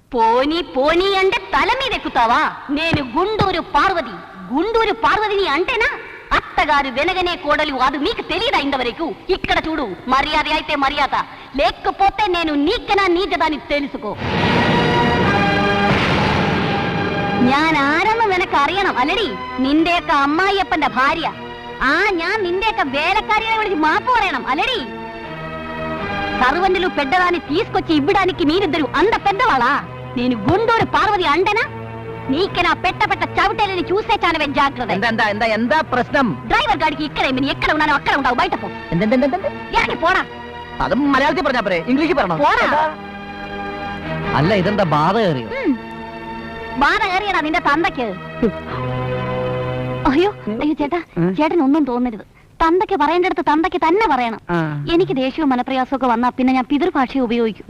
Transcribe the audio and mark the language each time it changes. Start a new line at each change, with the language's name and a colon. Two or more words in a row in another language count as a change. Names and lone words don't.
Telugu: పోనీ పోనీ అంటే తల మీద ఎక్కుతావా? నేను గుండూరు పార్వతిని అంటేనా? అత్తగారు వెనగనే కోడలు అది మీకు తెలియదా ఇంతవరకు? ఇక్కడ చూడు, మర్యాద అయితే మర్యాద, లేకపోతే నేను నీకనా నీచదాన్ని తెలుసుకో.
Malayalam: ഞാൻ ആരെന്ന് നിനക്ക് അറിയണം അല്ലടി? നിന്റെയൊക്കെ അമ്മായിയപ്പന്റെ ഭാര്യ. ഞാൻ നിന്റെയൊക്കെ വേലക്കാരിയെ വിളിച്ച് മാപ്പ് പറയണം అల్లడి?
Telugu: సర్వెంటులు పెద్దదాన్ని తీసుకొచ్చి ఇవ్వడానికి మీరిద్దరు అంత పెద్దవాళ్ళా? నేను గుండూరు పార్వతి అంటేనా? నీకు నా పెట్ట చవిటేలని చూసే చాలవే జాగ్రత్త.
Malayalam: എന്താ പ്രശ്നം?
Telugu: డ్రైవర్ గాడికి ఇక్కడే ఎక్కడ ఉన్నానో అక్కడ ఉంటావు, బయట పో. ఇక్కడికి పోరా.
Malayalam: അത് മലയാളത്തിൽ പറഞ്ഞാ പോരെ, ഇംഗ്ലീഷിൽ പറയണോ? പോരാ. അല്ല, ഇതെന്താ ബാധ കയറിയോ? ബാധ കയറിയടാ നിന്റെ തന്തയ്ക്ക്. അയ്യോ ചേട്ടാ, ചേട്ടൻ ഒന്നും തോന്നരുത്. തന്തയ്ക്ക് പറയേണ്ടടുത്ത് തന്തയ്ക്ക് തന്നെ പറയണം. എനിക്ക് ദേഷ്യവും മനപ്രയാസവും ഒക്കെ വന്നാ പിന്നെ ഞാൻ പിതൃഭാഷയെ ഉപയോഗിക്കും.